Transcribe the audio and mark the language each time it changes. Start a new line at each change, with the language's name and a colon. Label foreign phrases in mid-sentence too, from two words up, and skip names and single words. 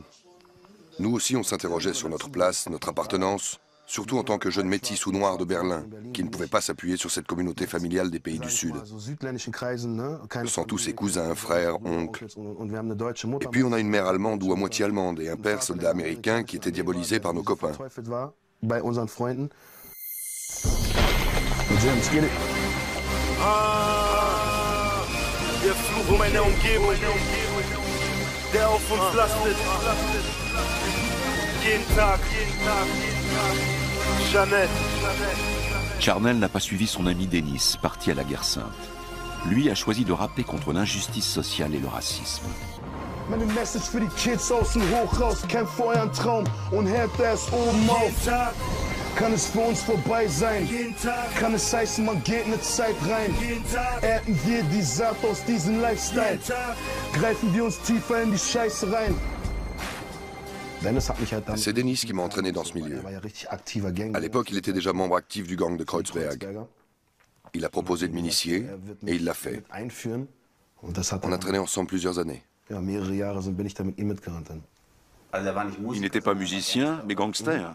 French: Nous aussi, on s'interrogeait sur notre place, notre appartenance, surtout en tant que jeune métis ou noir de Berlin, qui ne pouvait pas s'appuyer sur cette communauté familiale des pays du Sud. Sans tous ses cousins, frères, oncles. Et puis on a une mère allemande ou à moitié allemande et un père soldat américain qui était diabolisé par nos copains.
German: Der Fluch meiner Umgebung, der auf uns lastet. Jeden Tag. Jeannette.
French: Charnel n'a pas suivi son ami Denis, parti à la guerre sainte. Lui a choisi de rapper contre l'injustice sociale et le racisme.
German: Meine Message für die Kids aus dem Hochhaus, kämpft für euren Traum und hebt es oben auf. Kann es für uns vorbei sein? Kann es heißen, man geht eine Zeit rein? Ernten wir die Saat aus diesem Lifestyle? Greifen wir uns tiefer in die Scheiße rein?
French: C'est Denis qui m'a entraîné dans ce milieu. À l'époque, il était déjà membre actif du gang de Kreuzberg. Il a proposé de m'initier et il l'a fait. On a traîné ensemble plusieurs années. Il n'était pas musicien, mais gangster.